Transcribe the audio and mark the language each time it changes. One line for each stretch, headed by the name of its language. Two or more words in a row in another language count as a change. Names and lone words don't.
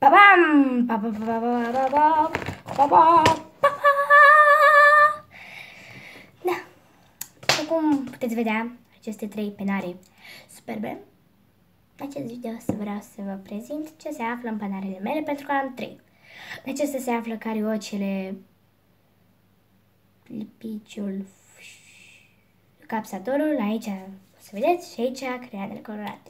Romanian: Pam! Pa, pa, pa, pa, pa, pa, pa, pa, pa, pa. Da. După cum puteți vedea, aceste 3 penare superbe, în acest video vreau să vă prezint ce se află în penarele mele, pentru că am 3. În acestea se află cariocele, lipiciul, capsatorul, aici o să vedeți, și aici creioanele colorate.